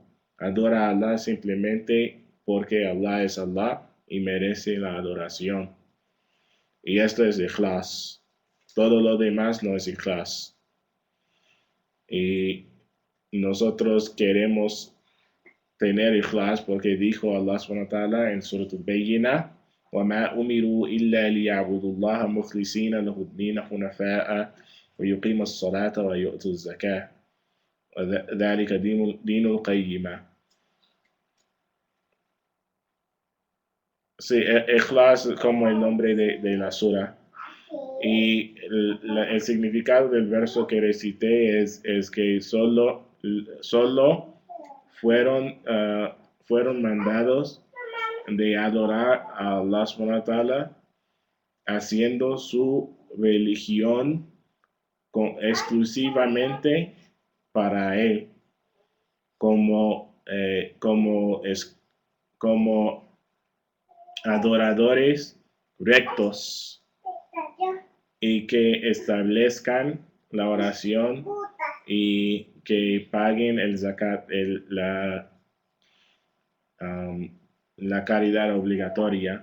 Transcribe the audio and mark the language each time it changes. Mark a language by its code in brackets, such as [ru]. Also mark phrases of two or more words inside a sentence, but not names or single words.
[es] Adora a Allah simplemente porque Allah es Allah y merece la adoración. Y esto es ikhlas. Todo lo demás no es ikhlas. Y nosotros queremos tener ikhlas porque dijo Allah [ar] سبحانه وتعالى [es] en Surah Al-Bayyinah: [ar] وَمَا أُمِرُوا إِلَّا لِيَعْبُدُوا اللَّهَ مُخْلِصِينَ لَهُ الدِّينَ حُنَفَاءَ وَيُقِيمُوا الصَّلَاةَ وَيُؤْتُوا الزَّكَاةَ وَذَلِكَ دِينُ الْقَيِّمَةِ. [es] Sí, ikhlas como el nombre de la sura. Y el significado del verso que recité es que solo fueron mandados de adorar a Allah [ar] سبحانه وتعالى [es] haciendo su religión exclusivamente para Él, como adoradores rectos y que establezcan la oración y que paguen el zakat, la caridad obligatoria.